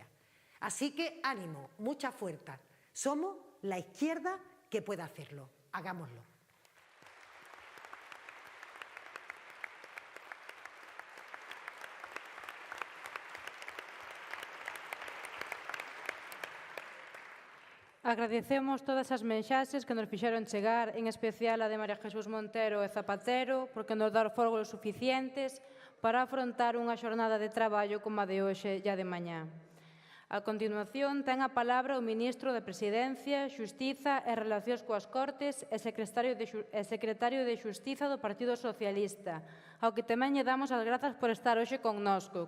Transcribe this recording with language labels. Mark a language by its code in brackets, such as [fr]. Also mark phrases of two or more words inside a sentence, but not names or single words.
[es] Así que ánimo, mucha fuerza. Somos la izquierda que puede hacerlo. Hagámoslo. [gl] Agradecemos todas as mensaxes que nos fixeron chegar, en especial a de María Jesús Montero e Zapatero, porque nos dar fogos suficientes para afrontar unha xornada de traballo como a de hoxe e a de mañá. A continuación, ten a palabra o Ministro de Presidencia, Xustiza e Relacións coas Cortes e Secretario de Xustiza do Partido Socialista, ao que tamén lle damos as grazas por estar hoxe connosco.